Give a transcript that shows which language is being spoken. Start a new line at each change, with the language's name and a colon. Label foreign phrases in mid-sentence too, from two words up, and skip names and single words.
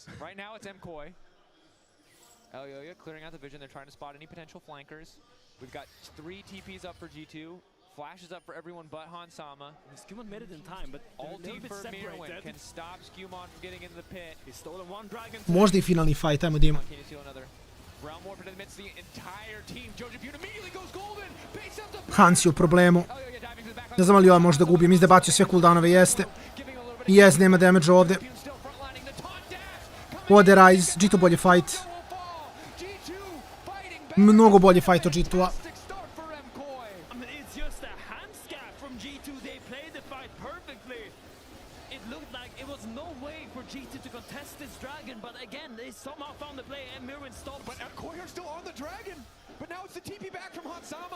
English: Right now it's MKOI. Elyoya clearing out the vision. They're trying to spot any potential flankers. We've got 3 TPs up for G2. Flashes up for everyone but Hansama. Skumon made it in time, but ulti for Mirwin can stop Skumon from getting into the pit. He's stolen 1 dragon.
Serbian: Možda i finalni fight, ajmo Dima.
English: Can you steal another? Realm Warp into the midst of the entire team. Jojo immediately goes golden. Base up the
Serbian: Hans je u problemu. Ne znam li ovaj može da gubi, mislim da bacio sve cooldownove, jeste. Yes, nema damage ovdje. Ode Rise, G2 bolji fight. Mnogo bolji fight od G2-a.
English: G2 to contest this dragon, but again, they somehow found the play and Mirwin stopped. But MKOI are still on the dragon! But now it's the TP back from Hansama!